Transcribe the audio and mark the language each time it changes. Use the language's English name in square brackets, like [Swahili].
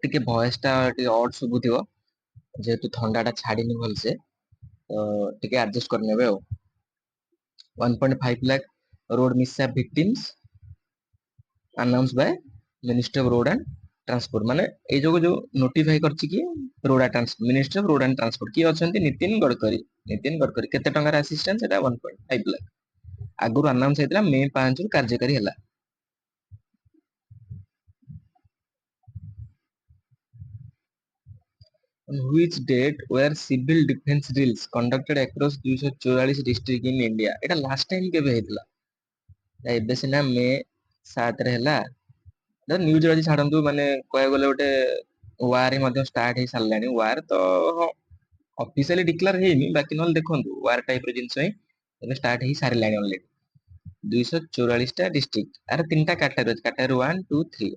[Odia] ଟିକେ ଭଏସଟା ଟିକେ ଅଡ୍ ଶୁଭୁଥିବ, ଯେହେତୁ ଥଣ୍ଡାଟା ଛାଡିନି ଭଲସେ, ତ ଟିକେ ଆଡଜଷ୍ଟ କରିନେବେ ଆଉ। [English] 1.5 lakh road mishap victims announced by Ministry of Road and Transport। [Odia] ମାନେ ଏଇ ଯୋଉ ନୋଟିଫାଇ କରିଛି କି road ministry of road and transport କିଏ ଅଛନ୍ତି? ନିତିନ ଗଡକରୀ। ନିତିନ ଗଡକରୀ। କେତେ ଟଙ୍କାର ଆସିଷ୍ଟାନ୍ସ? ସେଟା 1.5 ଲାખ। ଆଗରୁ ଆନାଉନ୍ସ ହେଇଥିଲା, ମେ 5 ରୁ କାର୍ଯ୍ୟକାରୀ ହେଲା। [English] On which date were civil defense drills conducted across 244 districts in India? [Odia] এটা লাস্ট টাইম কেবে ହେଇଥିଲା? ଏବେ ସିନା ମେ 7 ହେଲା, ନ୍ୟୁଜରେ ଆଜି ଛାଡନ୍ତୁ, ମାନେ କହିବାକୁ ଗଲେ ଗୋଟେ ୱାର ମଧ୍ୟ ଷ୍ଟାର୍ଟ ହେଇ ସାରିଲାଣି। ୱାର ତ ଅଫିସିଆଲି ଡିକ୍ଲାର ହେଇନି, ବାକି ନହେଲେ ଦେଖନ୍ତୁ ୱାର ଟାଇପ ର ଜିନିଷ ହିଁ ଏବେ ଷ୍ଟାର୍ଟ ହେଇ ସାରିଲାଣି ଅଲରେଡି। 244ଟା ଡିଷ୍ଟ୍ରିକ୍ଟ, ଆର 3ଟା କାଟାଗୋରୀ ଅଛି, କାଟାଗୋରୀ 1 2 3।